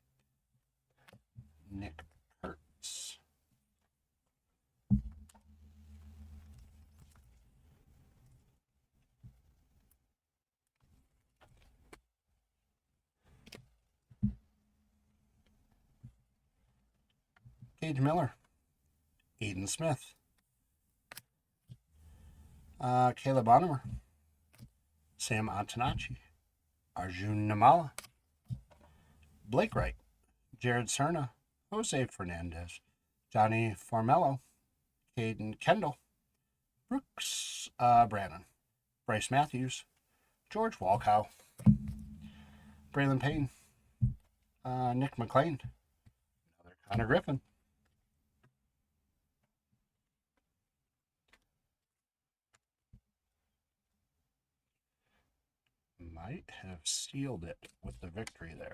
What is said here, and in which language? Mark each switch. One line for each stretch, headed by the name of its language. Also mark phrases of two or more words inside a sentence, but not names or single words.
English: Nick Kurtz. Gage Miller. Aiden Smith. Caleb Onomer. Sam Antonacci. Arjun Namala. Blake Wright. Jared Cerna. Jose Fernandez. Johnny Formello. Caden Kendall. Brooks Brannon. Bryce Matthews. George Walkow. Braylon Payne. Nick McLean. Another Connor Griffin. Might have sealed it with the victory there.